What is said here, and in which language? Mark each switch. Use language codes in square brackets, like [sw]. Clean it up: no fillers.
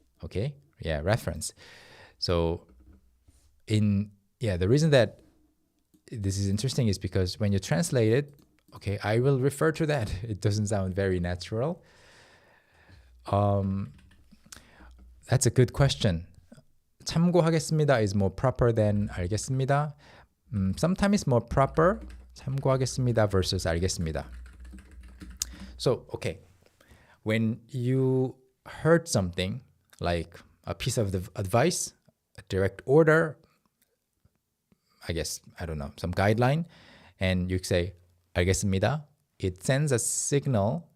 [en] Okay, yeah, reference. So the reason that this is interesting is because when you translate it, okay, I will refer to that. It doesn't sound very natural. That's a good question. [ko] 참고하겠습니다 [en] is more proper than [ko] 알겠습니다. [en] Sometimes it's more proper. [ko] 참고하겠습니다 versus 알겠습니다. [en] So, okay, when you heard something like a piece of advice, a direct order, I guess, I don't know, some guideline, and you say [ko] 알겠습니다, [en] it sends a signal